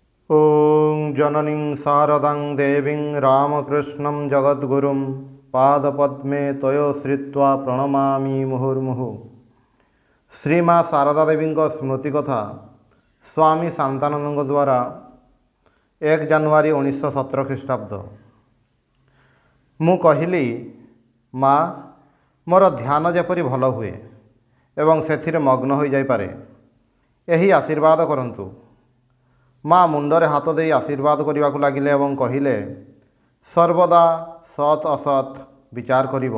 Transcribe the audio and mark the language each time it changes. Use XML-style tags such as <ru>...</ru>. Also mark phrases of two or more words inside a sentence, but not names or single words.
<sa>ॐ जननीं शारदां देवीं रामकृष्णं जगद्गुरुं पादपद्मे तयोश्रित्वा प्रणमामि मुहुर्मुहुः।</sa> <or>श्रीमा शारदा देवी ସ୍ମୃତି କଥା स्वामी शांतानंद द्वारा 1 ଜାନୁଆରୀ 1917 ଖ୍ରୀଷ୍ଟାବ୍ଦ। ମୁଁ କହିଲି, ମା, ମୋର ଧ୍ୟାନ ଯେପରି ଭଲ ହୁଏ ଏବଂ ସେଥିରେ ମଗ୍ନ ହୋଇଯାଇପାରେ, ଏହି ଆଶୀର୍ବାଦ କରନ୍ତୁ। ମା ମୁଣ୍ଡରେ ହାତ ଦେଇ ଆଶୀର୍ବାଦ କରିବାକୁ ଲାଗିଲେ ଏବଂ କହିଲେ, ସର୍ବଦା ସତ୍ ଅସତ୍ ବିଚାର କରିବ।</or>